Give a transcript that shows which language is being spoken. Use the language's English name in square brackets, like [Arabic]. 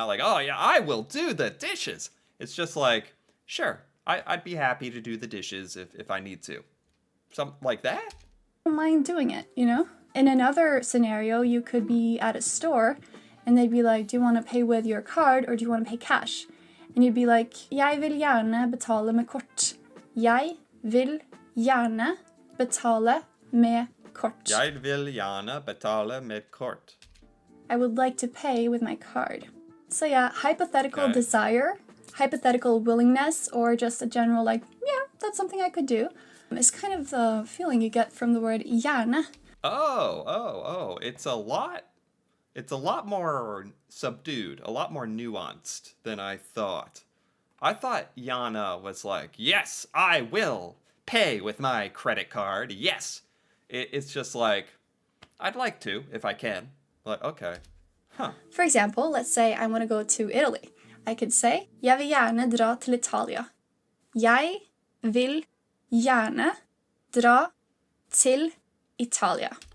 [English] Not like, oh yeah, I will do the dishes. It's just like, sure, I'd be happy to do the dishes if I need to. Something like that? I don't mind doing it, you know? In another scenario, you could be at a store, and they'd be like, do you want to pay with your card or do you want to pay cash? And you'd be like, [Norwegian] jeg vil gjerne betale med kort. Jeg vil gjerne betale med kort. Jeg vil gjerne betale med kort. [English] I would like to pay with my card. So yeah, hypothetical desire, hypothetical willingness, or just a general like, yeah, that's something I could do. It's kind of the feeling you get from the word gjerne. Oh. It's a lot more subdued, a lot more nuanced than I thought. I thought Yana was like, yes, I will pay with my credit card. Yes. It's just like, I'd like to if I can. Like, okay. Huh. For example, let's say I want to go to Italy. I could say, [Norwegian] jeg vil gjerne dra til Italia. Jeg vil gjerne dra til Italia.